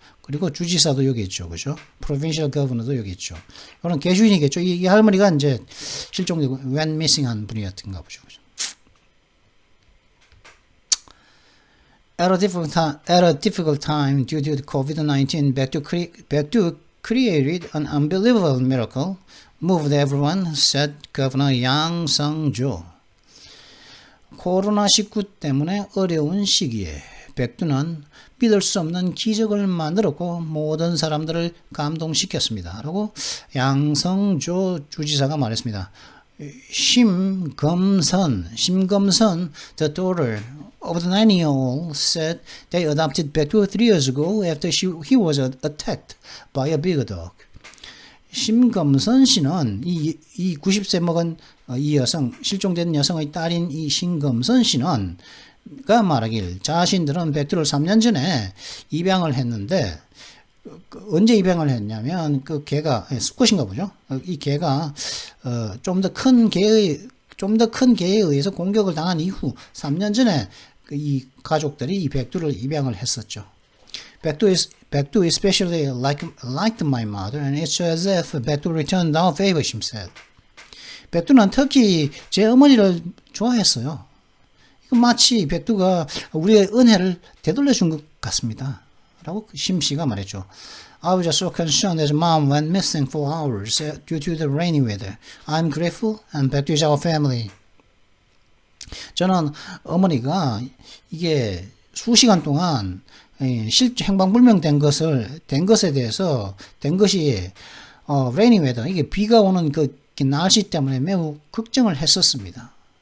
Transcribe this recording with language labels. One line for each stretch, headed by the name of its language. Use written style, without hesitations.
Korean: 그리고 주지사도 여기 있죠, 그죠?
English: provincial governor
Korean: 도 여기 있죠. 이거는 개주인이겠죠. 이 할머니가 이제 실종되고
English: went missing
Korean: 한 분이었던가 보죠.
English: At a difficult time due to COVID-19, Baekdu created an unbelievable miracle, moved everyone, said Governor Yang Sung-jo.
Korean: 코로나19 때문에 어려운 시기에 백두는 믿을 수 없는 기적을 만들었고 모든 사람들을 감동시켰습니다. 라고 양성조 주지사가 말했습니다.
English: 심검선, the daughter of the 9-year-old, said they adopted Baekdu 3 years ago after he was attacked by a big dog.
Korean: 심검선 씨는 이 90세 먹은 이 여성, 실종된 여성의 딸인 이 심검선 씨는 가 말하길 자신들은 백두를 3년 전에 입양을 했는데, 언제 입양을 했냐면 그 개가 수컷인가 보죠. 이 개가 좀 더 큰 개에 의해서 공격을 당한 이후 3년 전에 이 가족들이 이 백두를 입양을 했었죠.
English: 백두 especially liked my mother, and it's as if 백두 returned our favor, she said.
Korean: 백두는 특히 제 어머니를 좋아했어요. 마치 백두가 우리의 은혜를 되돌려 준 것 같습니다. 라고 심 씨가 말했죠.
English: I was just so concerned as mom went missing for hours due to the rainy weather. I'm grateful and Baekdu is our family.
Korean: 저는 어머니가 이게 수시간 동안 행방불명된 것에 대해서 된 것이
English: rainy weather,
Korean: 이게 비가 오는 그 날씨 때문에 매우 걱정을 했었습니다.